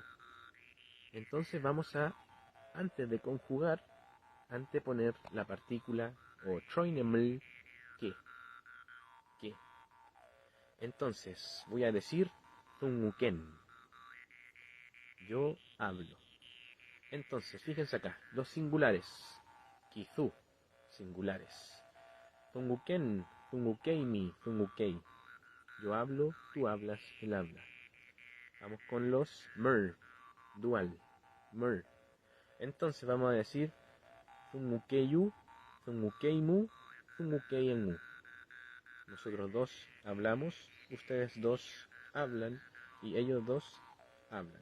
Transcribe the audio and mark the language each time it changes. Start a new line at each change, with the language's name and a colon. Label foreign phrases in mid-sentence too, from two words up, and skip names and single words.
Spanish: Entonces vamos a, antes de conjugar, anteponer la partícula o troineml que. Entonces voy a decir tunguken. Yo hablo. Entonces, fíjense acá, los singulares. Kizu, singulares.
Mapuche: Tunguken, tungukeimi, tungukei.
Spanish: Yo hablo, tú hablas, él habla. Vamos con los mer, dual, mer. Entonces vamos a decir
Mapuche: Zungukeyu, Zungukeimu, Zungukeyenmu.
Spanish: Nosotros dos hablamos, ustedes dos hablan y ellos dos hablan.